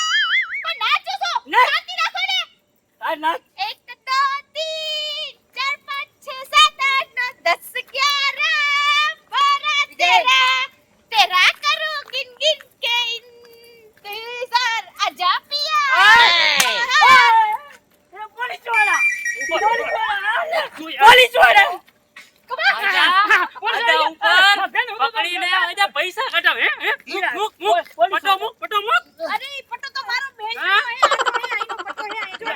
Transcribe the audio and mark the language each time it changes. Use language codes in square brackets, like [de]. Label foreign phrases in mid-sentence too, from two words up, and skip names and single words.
[gu] પણ નાચું છું નાચ. શાંતિ રાખો ને આ નાચ [hi] 1 2 3 4 5 6 7 8 9 10 11 12 तेरा करूं गिन गिन के इंतजार आजा पिया [gu] એ પોલીસ વાળા પોલીસ વાળા પકડીને આજા પૈસા કઢાવ હે મુક મુક પટો મુક અરે ઈ પટ્ટો તો મારો બેન હા? છે આ તો આઈનો પટ્ટો હે આઈ જો